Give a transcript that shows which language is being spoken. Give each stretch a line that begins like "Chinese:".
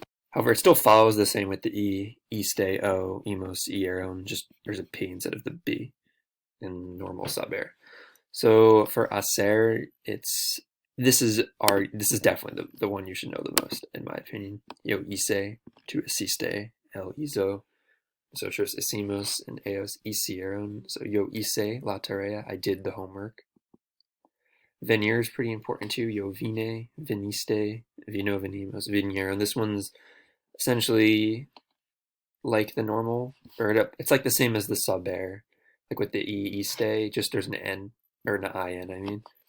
English: However, it still follows the same with the E, iste, o, imos, ieron, just there's a P instead of the B in normal saber. So for hacer, this is definitely the one you should know the most, in my opinion.
Spanish: Yo hice, tu hiciste, él hizo, nosotros hicimos,
English: and
Spanish: ellos hicieron.
English: So
Spanish: yo hice la tarea,
English: I did the homework. Venir is pretty important too.
Spanish: Yo vine, viniste, vino, venimos, vinieron.
English: This one's essentially like the normal, or it's like the same as the saber, like with the iste, just there's an N, or an IN, I mean.